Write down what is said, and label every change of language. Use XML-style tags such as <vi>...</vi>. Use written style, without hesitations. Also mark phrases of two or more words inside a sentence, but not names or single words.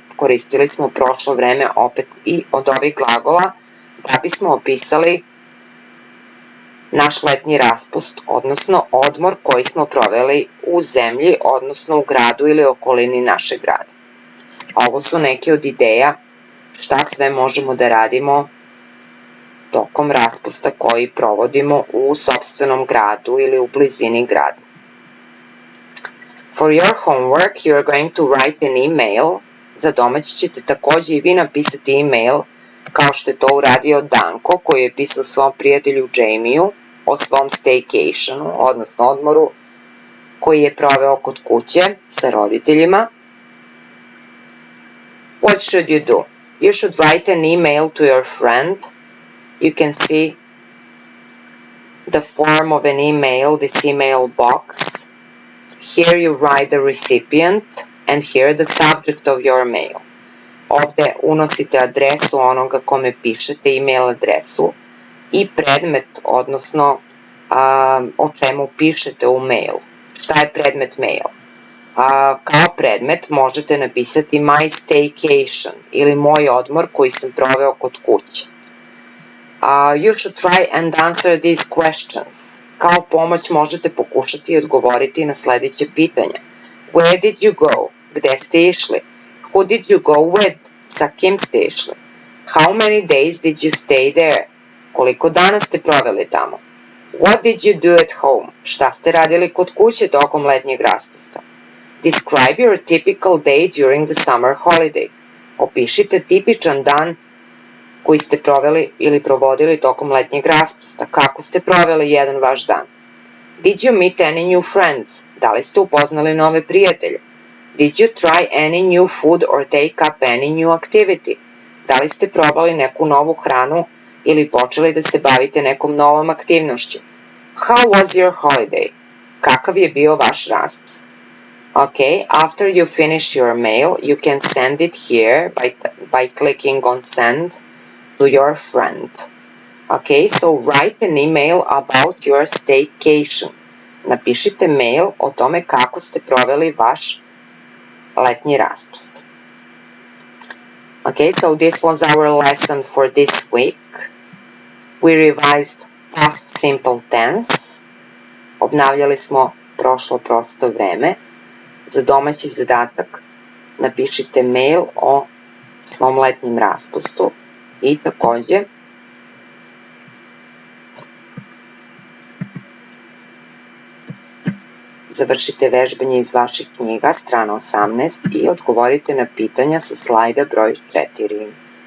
<sr>Koristili smo prošlo vreme opet i od ovih glagola da bismo opisali naš letnji raspust, odnosno odmor koji smo proveli u zemlji, odnosno u gradu ili okolini našeg grada. Ovo su neke od ideja šta sve možemo da radimo tokom raspusta koji provodimo u sopstvenom gradu ili u blizini grada.</sr> <en>For your homework, you are going to write an email.</en> <sr>Za domaći ćete takođe i vi napisati email, kao što je to uradio Danko, koji je pisao svom prijatelju Jamiju o svom staycationu, odnosno odmoru koji je proveo kod kuće sa roditeljima.</sr> <en>What should you do? You should write an email to your friend. You can see the form of an email, this email box. Here you write the recipient and here the subject of your mail.</en> <sr>Ovde unosite adresu onoga kome pišete, email adresu i predmet, odnosno o čemu pišete u mailu. Šta je predmet maila? Kao predmet možete napisati</sr> <en>my staycation</en> <sr>ili moj odmor koji sam proveo kod kuće.</sr> <en>You should try and answer these questions.</en> <sr>Kao pomoć možete pokušati i odgovoriti na sledeće pitanje.</sr> <en>Where did you go?</en> <sr>Gde ste išli?</sr> <en>Who did you go with?</en> <sr>Sa kim ste išli?</sr> <en>How many days did you stay there?</en> <sr>Koliko dana ste proveli tamo?</sr> <en>What did you do at home?</en> <sr>Šta ste radili kod kuće tokom letnjeg raspusta?</sr> <en>Describe your typical day during the summer holiday.</en> <sr>Opišite tipičan dan koji ste proveli ili provodili tokom letnjeg raspusta. Kako ste proveli jedan vaš dan?</sr> <en>Did you meet any new friends?</en> <sr>Da li ste upoznali nove prijatelje?</sr> <en>Did you try any new food or take up any new activity?</en> <sr>Da li ste probali neku novu hranu ili počeli da se bavite nekom novom aktivnošću?</sr> <en>How was your holiday?</en> <sr>Kakav je bio vaš raspust?</sr> <en>Okay, after you finish your mail, you can send it here by clicking on send to your friend. Okay, so write an email about your staycation.</en> <sr>Napišite mail o tome kako ste proveli vaš letnji raspust.</sr> <en>Okay, so this was our lesson for this week. We revised past simple tense.</en> <sr>Obnavljali smo prošlo prosto vreme. Za domaći zadatak napišite mail o svom letnjem raspustu i takođe završite vežbanje iz vaših knjiga, strana 18, i odgovorite na pitanja sa slajda broj 4.</sr>